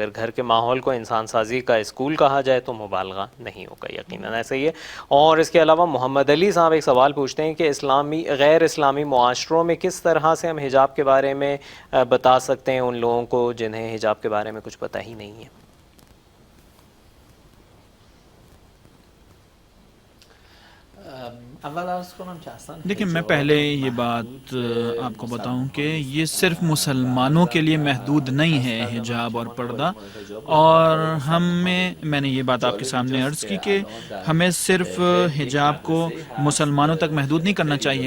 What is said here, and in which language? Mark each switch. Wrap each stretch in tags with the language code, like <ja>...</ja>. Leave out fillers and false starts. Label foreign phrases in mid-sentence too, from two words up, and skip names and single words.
<ur>اگر گھر کے ماحول کو انسان سازی کا اسکول کہا جائے تو مبالغہ نہیں ہوگا. یقیناً ایسا ہی ہے. اور اس کے علاوہ محمد علی صاحب ایک سوال پوچھتے ہیں کہ غیر اسلامی معاشروں میں کس طرح سے ہم حجاب کے بارے میں بتا سکتے ہیں ان لوگوں کو جنہیں حجاب کے بارے میں کچھ پتہ ہی نہیں ہے.</ur> <fa>اول عرض کنم که اصلا</fa> <ur>دیکھیں میں پہلے یہ بات آپ کو بتاؤں کہ یہ صرف مسلمانوں کے لیے محدود نہیں ہے حجاب اور پردہ، اور میں نے یہ بات آپ کے سامنے عرض کی کہ ہمیں صرف حجاب کو مسلمانوں تک محدود نہیں کرنا چاہیے.</ur>